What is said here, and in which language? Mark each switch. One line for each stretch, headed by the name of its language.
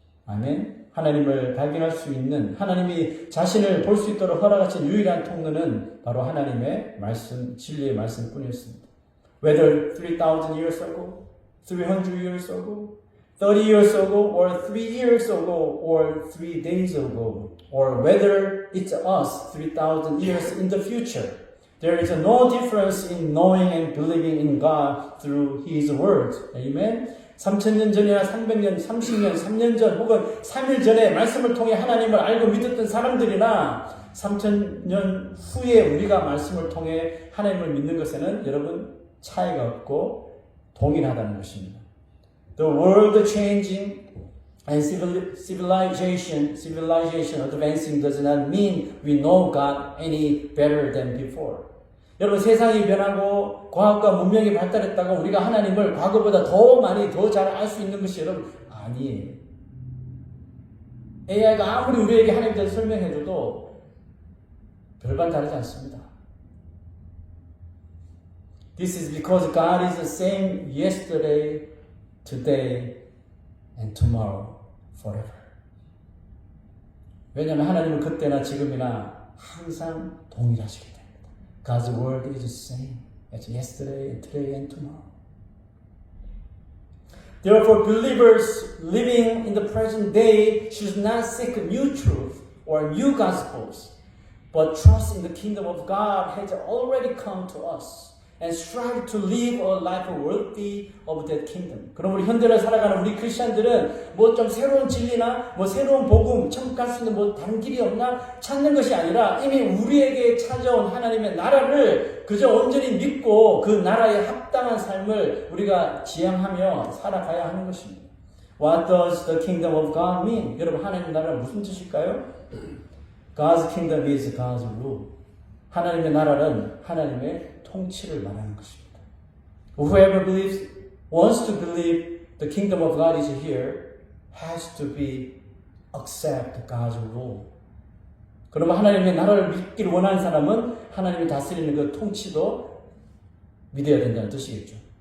Korean: 아멘. 하나님을 발견할 수 있는, 하나님이 자신을 볼 수 있도록 허락하신 유일한 통로는 바로 하나님의 말씀, 진리의 말씀뿐이었습니다.
English: Whether 3,000 years ago, 300 years ago, 30 years ago, or 3 years ago, or 3 days ago, or whether it's us 3,000 years in the future. There is no difference in knowing and believing in God through His Word. Amen.
Korean: 3,000년 전이나 300년, 30년, 3년 전 혹은 3일 전에 말씀을 통해 하나님을 알고 믿었던 사람들이나 3,000년 후에 우리가 말씀을 통해 하나님을 믿는 것에는 여러분 차이가 없고 동일하다는 것입니다.
English: The world changing and civilization advancing does not mean we know God any better than before.
Korean: 여러분 세상이 변하고 과학과 문명이 발달했다고 우리가 하나님을 과거보다 더 많이 더 잘 알 수 있는 것이 여러분 아니에요. AI가 아무리 우리에게 하나님에 대해서 설명해줘도 별반 다르지 않습니다.
English: This is because God is the same yesterday, today, and tomorrow, forever.
Korean: 왜냐하면 하나님은 그때나 지금이나 항상 동일하시기 때문에.
English: God's word is the same as yesterday, and today, and tomorrow. Therefore, believers living in the present day should not seek new truth or new gospels, but trust in the kingdom of God has already come to us. And strive to live a life worthy of that kingdom.
Korean: 그럼 우리 현대를 살아가는 우리 크리스천들은 뭐 좀 새로운 진리나 뭐 새로운 복음, 천국 갈 수 있는 뭐 다른 길이 없나 찾는 것이 아니라 이미 우리에게 찾아온 하나님의 나라를 그저 온전히 믿고 그 나라에 합당한 삶을 우리가 지향하며 살아가야 하는 것입니다.
English: What does the kingdom of God mean?
Korean: 여러분 하나님의 나라는 무슨 뜻일까요?
English: God's kingdom is God's rule.
Korean: 하나님의 나라는 하나님의 통치를 말하는 것입니다.
English: Whoever wants to believe the kingdom of God is here has to accept God's rule.
Korean: 그러면 하나님의 나라를 믿기를 원하는 사람은 하나님이 다스리는 그 통치도 믿어야 된다는 뜻이겠죠.